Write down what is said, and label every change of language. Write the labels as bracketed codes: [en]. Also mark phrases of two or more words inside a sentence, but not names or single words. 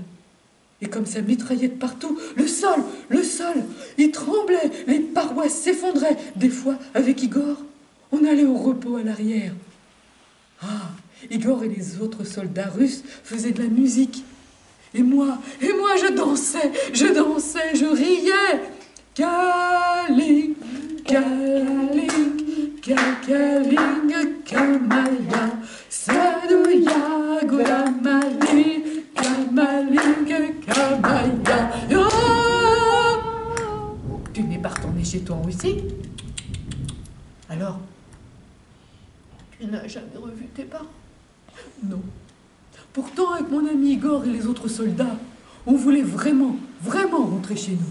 [fr] Et comme ça mitraillait de partout, le sol, il tremblait, les parois s'effondraient. Des fois, avec Igor, on allait au repos à l'arrière. Ah, Igor et les autres soldats russes faisaient de la musique. Et moi, je dansais, je riais. Kaling, kaling, kaling, kamaya, saduya, gulamali, kamaling, kamaya. Tu n'es pas retourné chez toi en Russie? Alors, tu n'as jamais revu tes parents? Non. Pourtant, avec mon ami Igor et les autres soldats, on voulait vraiment rentrer chez nous.